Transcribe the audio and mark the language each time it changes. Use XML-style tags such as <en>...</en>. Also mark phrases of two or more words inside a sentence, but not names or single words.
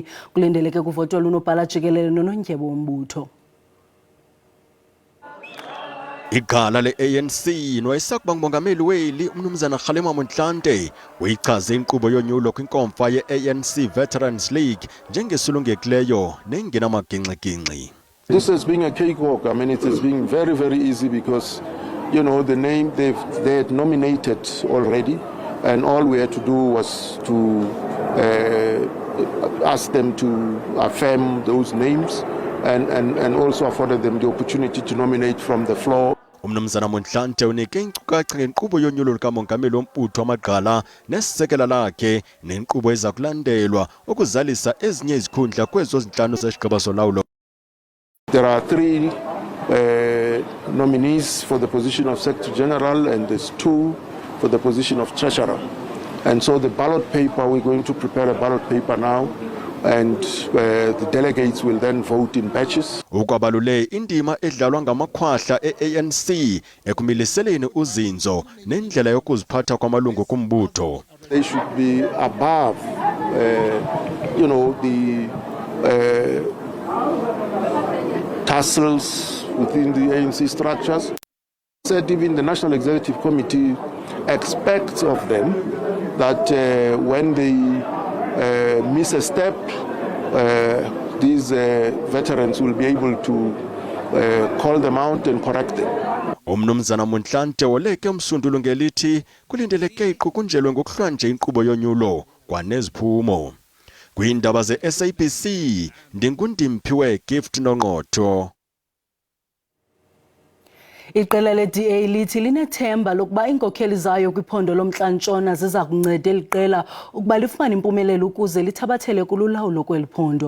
<xh>Kulindeleke kuvotelwe unobhala jikelele nonondyebo wombutho. Igala le-ANC nowayesakuba ngumongameli weli umnumzana Kgalema Motlanthe uyichaze inkqubo yonyulo kwinkomfa ye-ANC Veterans League njengesulungekileyo nengenamagingxigingxi.</xh> <en>This has been a cakewalk. I mean, it has been very, very easy because, you know, the name they had nominated already, and all we had to do was to ask them to affirm those names and also afforded them the opportunity to nominate from the floor.</en> <xh>Umnumzana Motlanthe unike inkcukacha ngenkqubo yonyulo lukamongameli wombutho wamagqala nesisekela lakhe nenkqubo eza kulandelwa ukuzalisa ezinye izikhundla kwezo zinhlanu zesigaba solawulo.</xh> <en>There are 3 nominees for the position of Secretary General and there's 2 for the position of Treasurer. And so the ballot paper, we're going to prepare a ballot paper now, and the delegates will then vote in batches.</en> <xh>Ukwabalule indima edlalwa ngamakhwahla e-ANC ekumiliseleni uzinzo nendlela yokuziphatha kwamalungu kumbutho.</xh> <en>They should be above, you know, the tussles within the ANC structures. Said even the National Executive Committee expects of them that when they miss a step, these veterans will be able to call them out and correct them.</en> <xh>Umnumzana Montlante woleke umsundulo ngelithi kulindeleke iqukunjelwe ngokuhlwa nje inkqubo yonyulo kwaneziphumo. Kwiindaba ze-SABC ndingundimpiwe Gift Nongqotho. Iqela le-DA lithi linethemba lokuba iinkokheli zayo kwiphondo lomntla-ntshona ziza kunceda eli qela ukuba lifumane impumelelo ukuze lithabathele kululawulo kweli phondo.</xh>